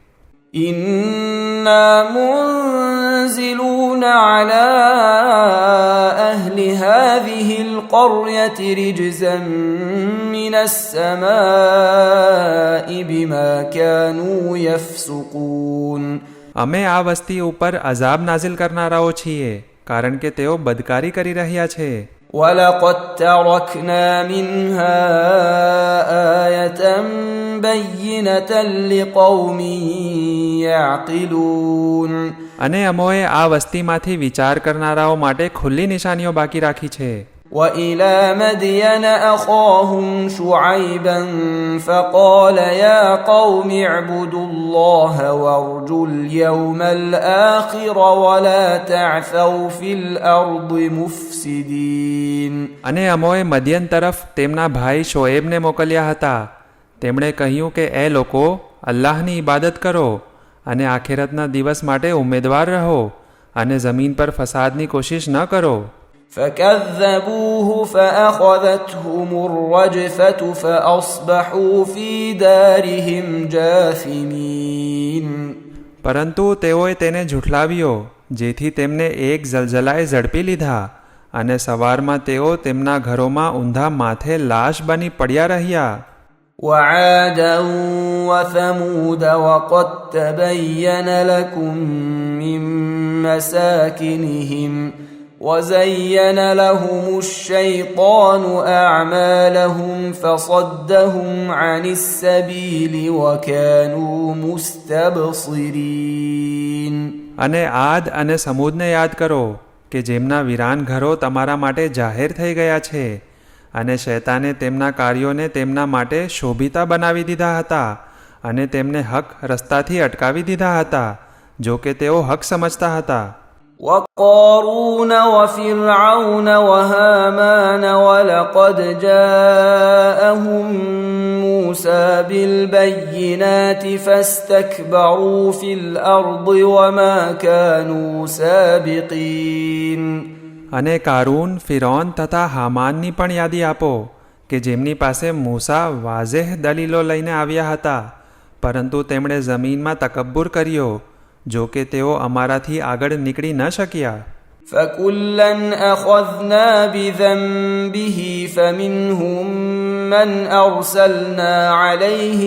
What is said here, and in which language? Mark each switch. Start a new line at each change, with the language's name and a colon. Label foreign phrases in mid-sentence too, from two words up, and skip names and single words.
Arabic: إنا منزلون على أهل هذه القرية رجزا من السماء بما كانوا يفسقون.
Gujarati: અમે આ વસ્તી ઉપર અઝાબ નાઝિલ કરનારાઓ છીએ કારણ કે તેઓ બદકારી કરી રહ્યા છે.
Arabic: ولقد تركنا منها آية بينة لقوم يعقلون.
Gujarati: અને અમોએ આ વસ્તીમાંથી વિચાર કરનારાઓ માટે ખુલ્લી નિશાનીઓ બાકી રાખી છે.
Arabic: وإلى مدين أخاهم شعيبا فقال يا قوم اعبدوا الله وارجوا اليوم الآخر ولا تعثوا في الأرض مفسدين.
Gujarati: અને અમોએ મદિયન તરફ તેમના ભાઈ શોએબને મોકલ્યા હતા. તેમણે કહ્યું કે એ લોકો અલ્લાહની ઇબાદત કરો અને આખિરતના દિવસ માટે ઉમેદવાર રહો અને જમીન પર ફસાદની કોશિશ ન કરો.
Arabic: فكذبوه فأخذتهم الرجفة فأصبحوا في دارهم جاثمين.
Gujarati: પરંતુ તેઓએ તેને ઝૂઠલાવ્યો જેથી તેમને એક જલજલાએ ઝડપી લીધા અને સવારમાં તેઓ તેમના ઘરોમાં ઊંધા માથે લાશ બની પડ્યા રહ્યા.
Arabic: وعادا وثمود وقد تبين لكم من مساكنهم وزين لهم الشيطان أعمالهم فصدهم عن السبيل وكانوا مستبصرين.
Gujarati: અને આદ અને સમૂદને યાદ કરો કે જેમના વિરાન ઘરો તમારા માટે જાહેર થઈ ગયા છે અને શૈતાને તેમના કાર્યોને તેમના માટે શોભિતા બનાવી દીધા હતા અને તેમને હક રસ્તાથી અટકાવી દીધા હતા જો કે તેઓ હક સમજતા હતા.
Arabic: وقارون وفرعون وهامان ولقد جاءهم موسى بالبينات فاستكبروا في الأرض وما كانوا سابقين.
Gujarati: અને કારૂન, ફિરૌન તથા હામાનની પણ યાદી આપો કે જેમની પાસે મૂસા વાઝેહ દલીલો લઈને આવ્યા હતા પરંતુ તેમણે જમીનમાં તકબ્બુર કર્યો જો કે તેઓ અમારાથી આગળ નીકળી ન શક્યા.
Arabic: فكلا أخذنا بذنبه فمنهم من أرسلنا عليه